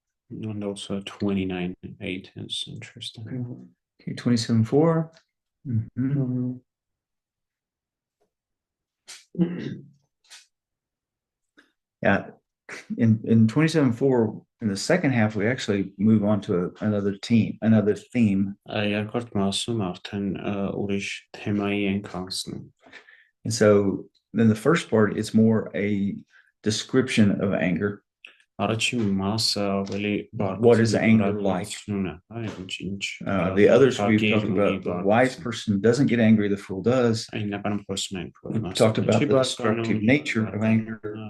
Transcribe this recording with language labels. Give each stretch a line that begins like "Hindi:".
English: And also 29:8 is interesting. Okay, 27:4. Mhm. Yeah, in 27:4, in the second half, we actually move on to another theme.
Armenian: Երկրորդ մասում արդեն ուրիշ թեմայի ենք անցնում.
English: And so then the first part, it's more a description of anger.
Armenian: Առաջին մասը ավելի
English: What is anger like? The others we've talked about. The wise person doesn't get angry, the fool does. We've talked about the destructive nature of anger.